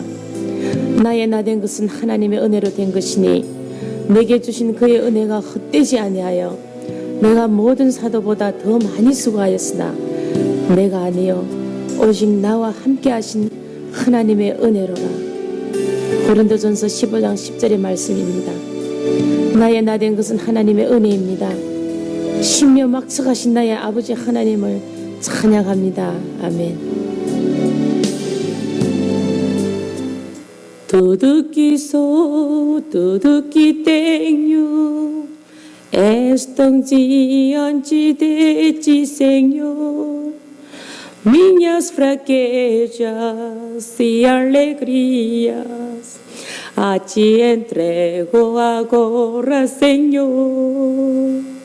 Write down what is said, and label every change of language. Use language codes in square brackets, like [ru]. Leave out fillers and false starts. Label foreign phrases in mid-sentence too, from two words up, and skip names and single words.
[ko] 나의 나된 것은 하나님의 은혜로 된 것이니 내게 주신 그의 은혜가 헛되지 아니하여 내가 모든 사도보다 더 많이 수고하였으나 내가 아니요 오직 나와 함께 하신 하나님의 은혜로라. 고린도전서 15장 10절의 말씀입니다. 나의 나된 것은 하나님의 은혜입니다. 심려 막척하신 나의 아버지 하나님을 찬양합니다. 아멘. [pt] Tudo que tenho estão diante de ti, Senhor. Minhas fraquezas e alegrias a ti entrego agora, Senhor.